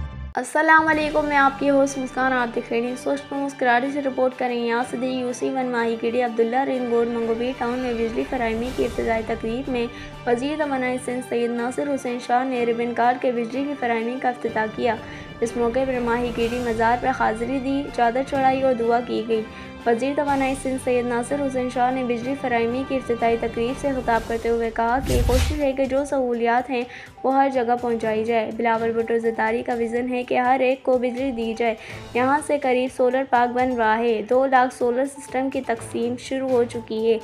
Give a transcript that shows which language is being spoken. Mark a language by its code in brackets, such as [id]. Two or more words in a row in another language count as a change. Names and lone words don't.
[ur] السلام علیکم، میں آپ کی ہوسٹ مسکان۔ آپ دکھ رہی ہیں سوچ کو مسکراہٹ سے رپورٹ کریں. یہاں سے UC1 ماہی گیری عبداللہ رنگ روڈ منگوبی ٹاؤن میں بجلی فراہمی کی ابتدائی تقریب میں وزیر توانائی سندھ سید ناصر حسین شاہ نے ربن کاٹ کے بجلی کی فراہمی کا افتتاح کیا. اس موقع پر ماہی گیری مزار پر حاضری دی، چادر چڑھائی اور دعا کی گئی. وزیر توانائی سندھ سید ناصر حسین شاہ نے بجلی فراہمی کی افتتاحی تقریب سے خطاب کرتے ہوئے کہا کہ کوشش ہے کہ جو سہولیات ہیں وہ ہر جگہ پہنچائی جائے. بلاول بھٹو زرداری کا وژن ہے کہ ہر ایک کو بجلی دی جائے. یہاں سے قریب سولر پارک بن رہا ہے۔ 2 لاکھ سولر سسٹم کی تقسیم شروع ہو چکی ہے.